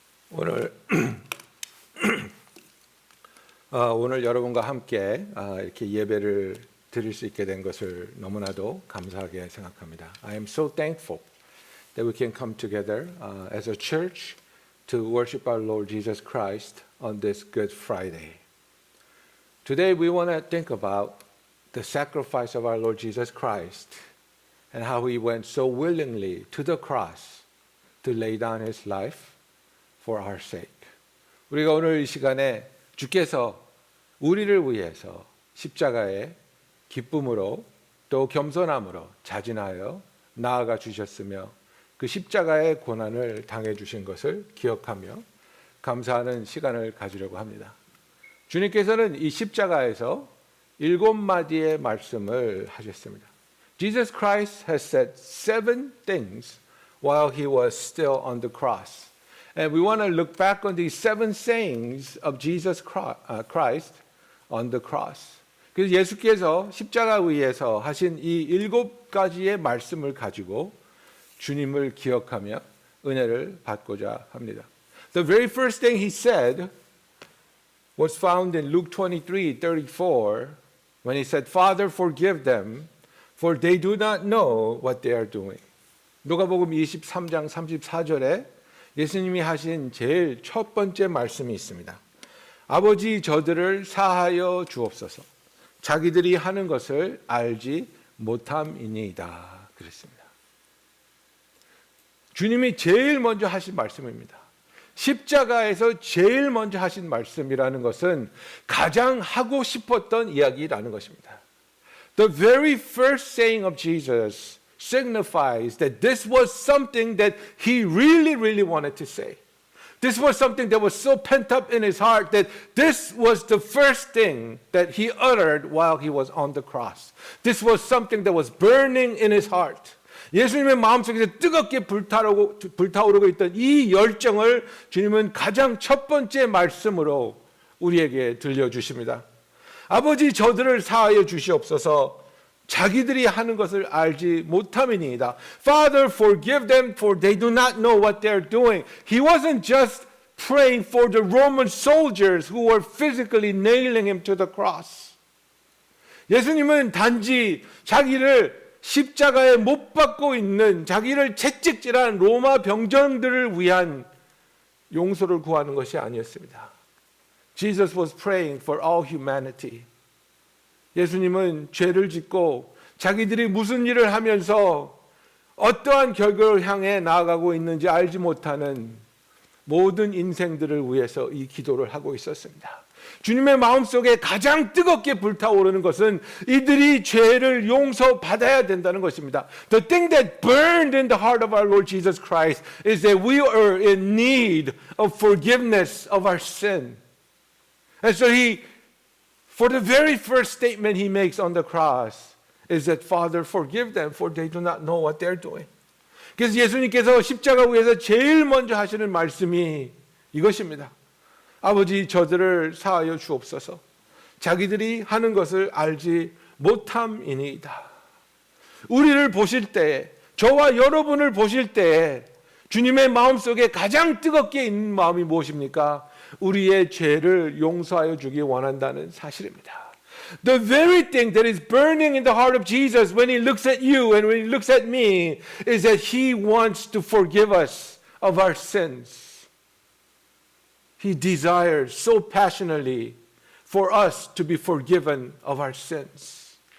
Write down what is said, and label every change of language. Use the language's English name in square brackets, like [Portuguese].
[Korean] 오늘 오늘 여러분과 함께 이렇게 예배를 드릴 수 있게 된 것을 너무나도 감사하게 생각합니다. [English] I am so thankful that we can come together as a church to worship our Lord Jesus Christ on this Good Friday. Today we want to think about the sacrifice of our Lord Jesus Christ and how he went so willingly to the cross to lay down his life for our sake. [Korean] 우리가 오늘 이 시간에 주께서 우리를 위해서 십자가에 기쁨으로 또 겸손함으로 자진하여 나아가 주셨으며 그 십자가의 고난을 당해 주신 것을 기억하며 감사하는 시간을 가지려고 합니다. 주님께서는 이 십자가에서 7마디의 말씀을 하셨습니다. [English] Jesus Christ has said 7 things while he was still on the cross. And we want to look back on these 7 sayings of Jesus Christ on the cross. [Korean] 그래서 예수께서 십자가 위에서 하신 이 7가지의 말씀을 가지고 주님을 기억하며 은혜를 받고자 합니다. [English] The very first thing he said was found in Luke 23:34 when he said, Father, forgive them, for they do not know what they are doing. [Korean] 누가복음 23장 34절에 예수님이 하신 제일 첫 번째 말씀이 있습니다. 아버지 저들을 사하여 주옵소서. 자기들이 하는 것을 알지 못함이니이다. 그랬습니다. 주님이 제일 먼저 하신 말씀입니다. 십자가에서 제일 먼저 하신 말씀이라는 것은 가장 하고 싶었던 이야기라는 것입니다. [English] The very first saying of Jesus signifies that this was something that he really wanted to say. This was something that was so pent up in his heart that this was the first thing that he uttered while he was on the cross. This was something that was burning in his heart. [Korean] 예수님의 마음속에서 뜨겁게 불타오르고 있던 이 열정을 주님은 가장 첫 번째 말씀으로 우리에게 들려주십니다. 아버지 저들을 사하여 주시옵소서. 자기들이 하는 것을 알지 못함이니이다. [English] Father, forgive them, for they do not know what they are doing. He wasn't just praying for the Roman soldiers who were physically nailing him to the cross. [Korean] 예수님은 단지 자기를 십자가에 못 박고 있는 자기를 채찍질한 로마 병정들을 위한 용서를 구하는 것이 아니었습니다. [English] Jesus was praying for all humanity. [Korean] 예수님은 죄를 짓고 자기들이 무슨 일을 하면서 어떠한 결과를 향해 나아가고 있는지 알지 못하는 모든 인생들을 위해서 이 기도를 하고 있었습니다. 주님의 마음속에 가장 뜨겁게 불타오르는 것은 이들이 죄를 용서받아야 된다는 것입니다. [English] The thing that burned in the heart of our Lord Jesus Christ is that we are in need of forgiveness of our sin. And so for the very first statement he makes on the cross is that, Father, forgive them, for they do not know what they're doing. [Korean] 그래서 예수님께서 십자가 위에서 제일 먼저 하시는 말씀이 이것입니다. 아버지 저들을 사하여 주옵소서. 자기들이 하는 것을 알지 못함이니이다. 우리를 보실 때, 저와 여러분을 보실 때 주님의 마음속에 가장 뜨겁게 있는 마음이 무엇입니까? 우리의 죄를 용서하여 주기 원한다는 사실입니다. [English] The very thing that is burning in the heart of Jesus when he looks at you and when he looks at me is that he wants to forgive us of our sins. He desires so passionately for us to be forgiven of our sins.